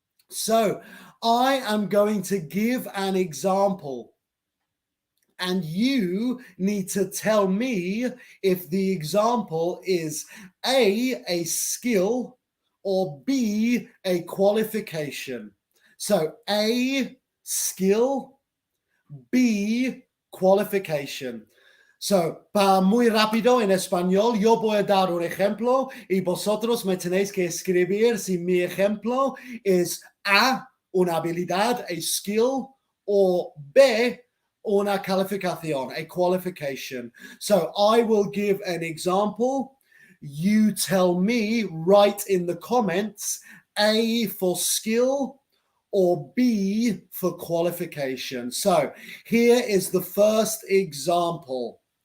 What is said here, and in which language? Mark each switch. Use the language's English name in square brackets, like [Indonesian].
[English] So I am going to give an example, and you need to tell me if the example is A skill, or B, a qualification. So A, skill, B, qualification. [Spanish] So, para muy rápido en español, yo voy a dar un ejemplo y vosotros me tenéis que escribir si mi ejemplo es A, una habilidad, [English] a skill, [Spanish] o B, una calificación, [English] a qualification. So I will give an example. You tell me, write in the comments, A for skill or B for qualification. So here is the first example.